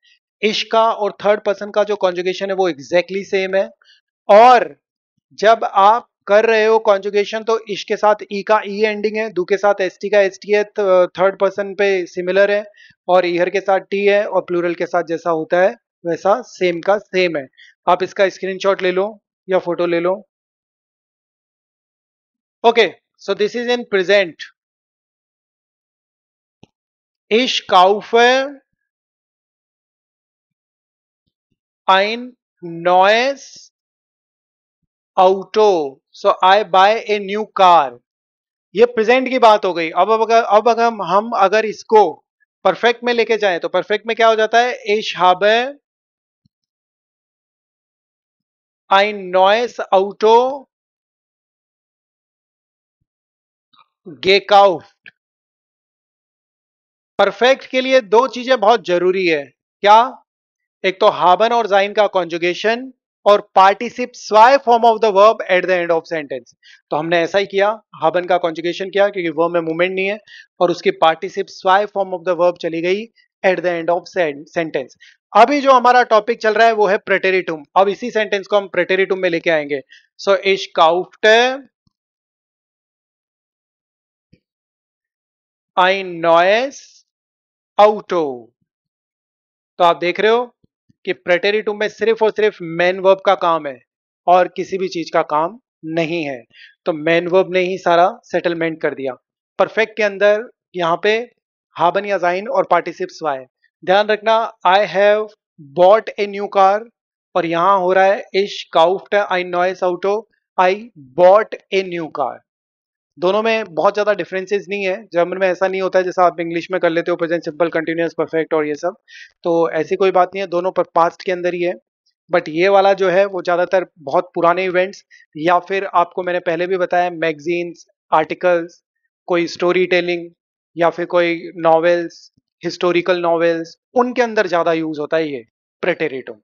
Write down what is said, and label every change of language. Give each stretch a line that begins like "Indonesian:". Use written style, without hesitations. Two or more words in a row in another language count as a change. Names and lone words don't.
Hindi: इश का और
English: third person
Hindi: का जो कॉन्जुगेशन है वो
English: exactly same
Hindi: है, और जब आप कर रहे हो कॉन्जुगेशन तो इश के साथ ई का ई एंडिंग है, दू के साथ एस टी का एस टी है,
English: third person
Hindi: पे सिमिलर है, और ईहर के साथ टी है, और प्लूरल के साथ जैसा होता है वैसा सेम का सेम है। आप इसका स्क्रीनशॉट ले लो या फोटो ले लो। ओके, सो
English: this is in present.
German: Ich kaufe ein neues Auto.
English: So I buy a new car.
Hindi: ये प्रेजेंट की बात हो गई। अब अगर हम अगर इसको परफेक्ट में लेके जाएं तो परफेक्ट में क्या हो जाता है,
German: Ich habe ein neues Auto gekauft।
Hindi: परफेक्ट के लिए दो चीजें बहुत जरूरी है, क्या, एक तो हाबन और जाइन का कॉन्जुगेशन, और पार्टिसिप स्वाय
English: form of the verb at the end of sentence.
Hindi: तो हमने ऐसा ही किया, हाबन का कॉन्जुगेशन किया क्योंकि वर्ब में मूवमेंट नहीं है, और उसकी पार्टिसिप स्वाय
English: form of the verb
Hindi: चली गई
English: at the end of sentence.
Hindi: अभी जो हमारा टॉपिक चल रहा है वो है प्रेटेरिटुम। अब इसी सेंटेंस को हम प्रेटेरिटुम में लेके आएंगे।
German: so ich kauft ein neues Auto.
Hindi: तो आप देख रहे हो कि प्रेटेरिटुम में सिर्फ और सिर्फ मेन वर्ब का काम है और किसी भी चीज का काम नहीं है। तो मेन वर्ब ने ही सारा सेटलमेंट कर दिया। परफेक्ट के अंदर यहाँ पे हाबन या जाइन और पार्टिसिप्स वाई। ध्यान रखना,
English: I have bought a new car,
Hindi: और यहां हो रहा है
German: ich kauft ein neues Auto,
English: I bought a new car.
Hindi: दोनों में बहुत ज्यादा डिफरेंसेस नहीं है। जर्मन में ऐसा नहीं होता है जैसा आप इंग्लिश में कर लेते हो
English: present simple, continuous, perfect
Hindi: और ये सब। तो ऐसी कोई बात नहीं है, दोनों पर पास्ट के अंदर ही है। बट ये वाला जो है वो ज्यादातर बहुत पुराने इवेंट्स, या फिर आपको मैंने पहले भी बताया मैगजीन्स, आर्टिकल्स, कोई
English: story telling,
Hindi: या फिर कोई नॉवेल्स,
English: historical novels,
Hindi: उनके अंदर ज्यादा यूज होता है ये प्रेटेरिटुम।